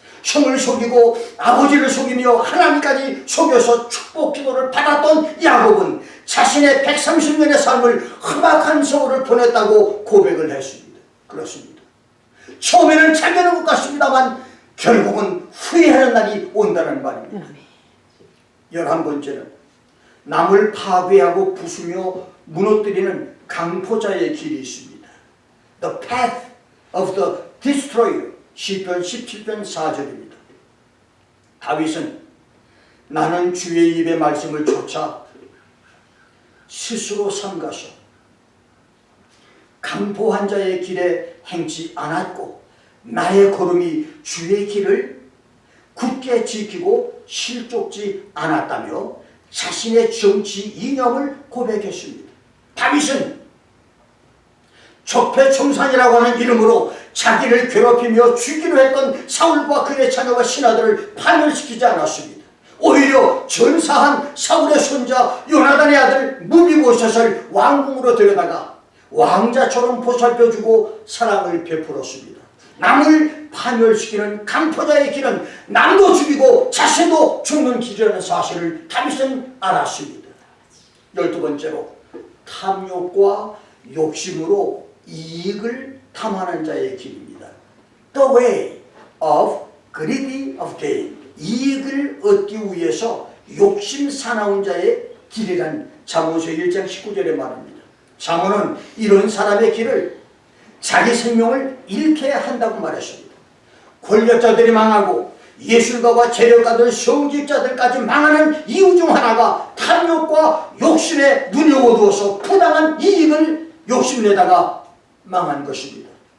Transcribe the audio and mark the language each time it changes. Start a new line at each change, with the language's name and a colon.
Korean: 형을 속이고 아버지를 속이며 하나님까지 속여서 축복 기도를 받았던 야곱은 자신의 130년의 삶을 험악한 세월을 보냈다고 고백을 했습니다. 그렇습니다. 처음에는 잘 되는 것 같습니다만 결국은 후회하는 날이 온다는 말입니다. 11번째는 남을 파괴하고 부수며 무너뜨리는 강포자의 길이 있습니다.
English: The path of the destroyer.
Korean: 시편 17편 4절입니다. 다윗은 나는 주의 입의 말씀을 쫓아 스스로 삼가서 강포한 자의 길에 행치 않았고 나의 걸음이 주의 길을 굳게 지키고 실족지 않았다며 자신의 정치 이념을 고백했습니다. 다윗은 적폐청산이라고 하는 이름으로 자기를 괴롭히며 죽이려 했던 사울과 그의 자녀와 신하들을 파멸시키지 않았습니다. 오히려 전사한 사울의 손자 요나단의 아들 무비보셋을 왕궁으로 데려다가 왕자처럼 보살펴주고 사랑을 베풀었습니다. 남을 파멸시키는 강포자의 길은 남도 죽이고 자신도 죽는 길이라는 사실을 다윗은 알았습니다. 12번째로 탐욕과 욕심으로 이익을 탐하는 자의 길입니다.
English: The way of greedy of gain.
Korean: 이익을 얻기 위해서 욕심 사나운 자의 길이란 잠언서 1장 19절에 말합니다. 잠언은 이런 사람의 길을 자기 생명을 잃게 한다고 말했습니다. 권력자들이 망하고 예술가와 재력가들, 성직자들까지 망하는 이유 중 하나가 탐욕과 욕심에 눈이 어두워서 부당한 이익을 욕심내다가 망한 것입니다.